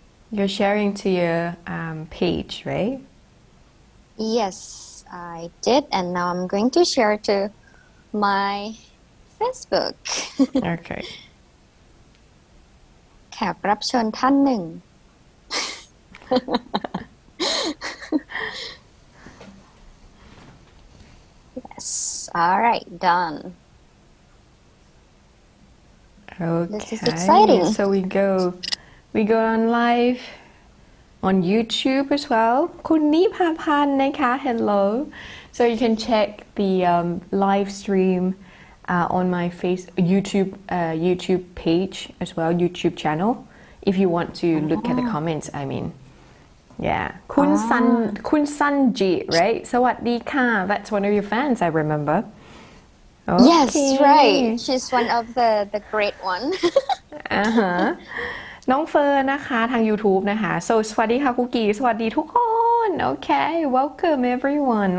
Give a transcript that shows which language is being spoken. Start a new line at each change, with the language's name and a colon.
English: You're sharing to your page, right? Yes, I did, and now I'm going to share to my Facebook. Okay.
Thai: แขกรับเชิญท่านหนึ่ง
English: Yes, all right, done. Okay. This is exciting. So we go on live on YouTube as well.
Thai: คุณนิพาพันธ์นะคะ
English: Hello. So you can check the live stream on my YouTube page as well, YouTube channel. If you want to look at the comments, I mean. Yeah. คุณซันจิ right?
Thai: สวัสดีค่ะ
English: That's one of your fans, I remember. Okay. Yes, right. She's one of the great one.
Thai: น้องเฟิร์นนะคะทาง YouTube นะคะ So สวัสดีค่ะคุกกี้สวัสดีทุกคน
English: Okay, welcome everyone.